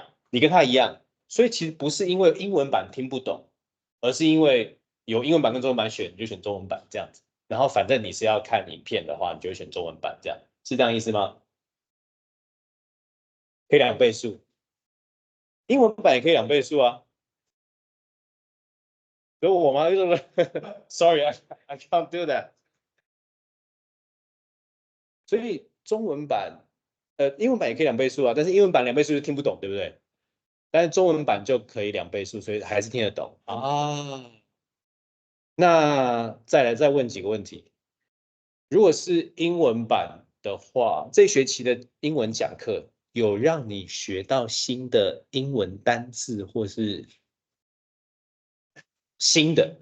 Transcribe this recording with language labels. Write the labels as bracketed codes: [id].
[zh] 你跟他一样，所以其实不是因为英文版听不懂，而是因为有英文版跟中文版选，你就选中文版这样子。然后反正你是要看影片的话，你就会选中文版，这样是这样意思吗？可以2倍速，英文版也可以2倍速啊。所以我吗？ [en] Sorry, I can't do that。 [zh] 所以中文版，英文版也可以2倍速啊，但是英文版2倍速就听不懂，对不对？但是中文版就可以2倍速，所以还是听得懂啊。那再问几个问题。如果是英文版的话，这学期的英文讲课有让你学到新的英文单字，或是新的？